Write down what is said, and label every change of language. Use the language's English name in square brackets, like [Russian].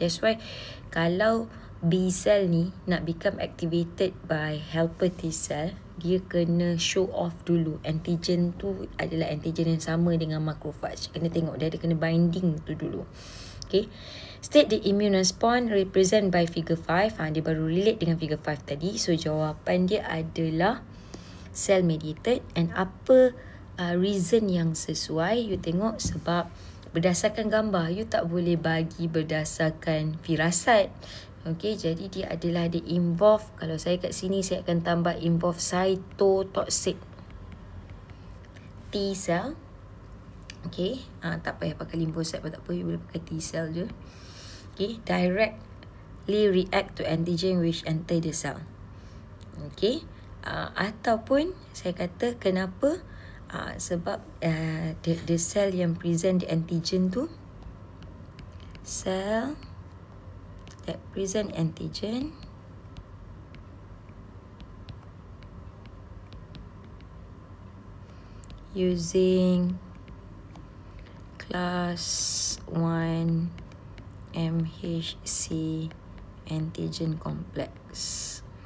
[English] That's why kalau B cell [Malay] ni nak [English] become activated by helper T cell, [Malay] dia kena [English] show off dulu. [Malay] Antigen tu adalah antigen yang sama dengan macrophage. Kena tengok dia ada kena binding tu dulu. Okay. [English] State the immune response represent by figure 5. [Malay] Dia baru relate dengan figure 5 tadi. So jawapan dia adalah cell mediated. And apa reason yang sesuai? You tengok sebab berdasarkan gambar, you tak boleh bagi berdasarkan firasat. Okay, jadi dia adalah dia involve, kalau saya kat sini saya akan tambah involve cytotoxic T cell Okay, tak payah pakai lymphocyte pun tak apa, you boleh pakai T cell je. [English] Okay, directly react to antigen which enter the cell. Okay, [Malay] ataupun saya kata kenapa, sebab [English] the cell yang present the antigen tu, cell that present antigen using class 1 MHC antigen complex.